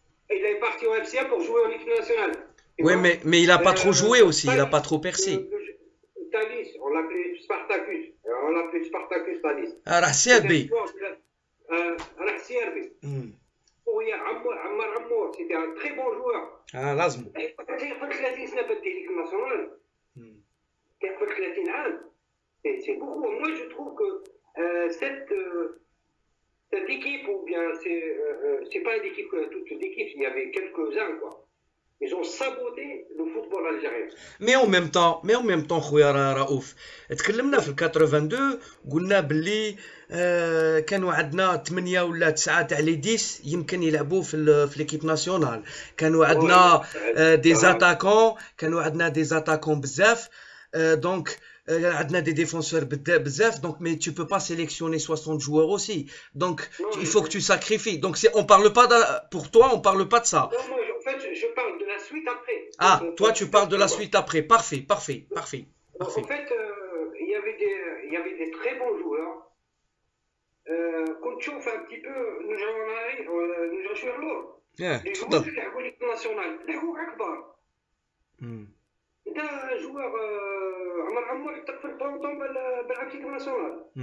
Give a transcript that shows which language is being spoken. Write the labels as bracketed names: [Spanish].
[French] Il est parti au MCA pour jouer en équipe nationale. Oui, mais il n'a pas trop joué aussi, il n'a pas trop percé. Thalys, on l'appelait Spartacus. On l'appelait Spartacus Thalys. [Arabic] راه سيربي. راه سيربي. [French] ويا عمار عمور, c'était un très bon joueur. [Arabic] لازم. قبل 30 سنة بدي l'équipe nationale. قبل 30 عام. [French] C'est beaucoup. Moi, je trouve que cette équipe, ou bien c'est pas une équipe, toute l'équipe, il y avait quelques-uns, quoi. Ils ont saboté le football algérien. Mais en même temps [Arabic] خويا رؤوف تكلمنا في 82 قلنا باللي كانوا عندنا 8 ولا 9 تاع لي 10 يمكن يلعبوا في ليكيب ناسيونال. كانوا عندنا دي زاتاكون بزاف. دونك عندنا [French] des défenseurs [Arabic] بزاف. [French] Donc mais tu peux pas sélectionner 60 joueurs aussi. Donc il faut que tu sacrifies. Donc on parle pas pour toi, on parle pas de ça. Non, moi, en fait, je parle de la suite après. Ah, toi tu parles de la suite après. Parfait. En fait, il y avait des très bons joueurs. Quand tu fais un petit peu, nous allons sur l'eau. Les joueurs qui jouent l'équipe nationale, les joueurs akbar. [Arabic] ده joueur عمر عمور يتقفل طونطون بالl'équipe nationale.